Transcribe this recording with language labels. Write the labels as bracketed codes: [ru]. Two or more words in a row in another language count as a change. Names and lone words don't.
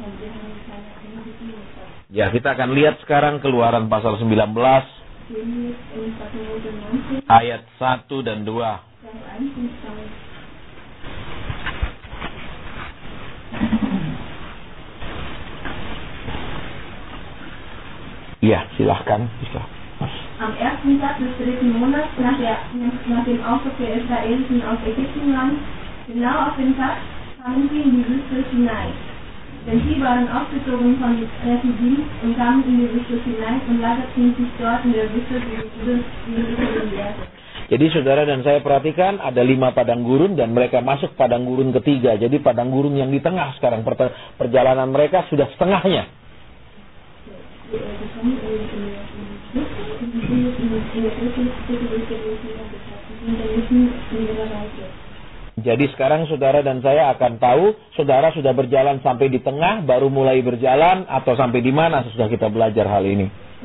[id] Ya, kita akan lihat sekarang Keluaran pasal 19 ayat 1 dan 2. Ya, silahkan. [de] Am ersten Tag des dritten Monats nach dem Auszug der Israeliten aus Ägyptenland, genau auf den Tag, kamen sie in die Wüste Sinai. Denn sie waren ausgezogen von Rephidim und kamen in die Wüste Sinai und lagerten sich dort in der Wüste, die Wüste lehrte. [id] Jadi saudara dan saya perhatikan ada 5 padang gurun dan mereka masuk padang gurun ketiga. Jadi padang gurun yang di tengah sekarang perjalanan mereka sudah setengahnya. Jadi sekarang saudara dan saya akan tahu saudara sudah berjalan sampai di tengah, baru mulai berjalan, atau sampai di mana sudah kita belajar hal ini.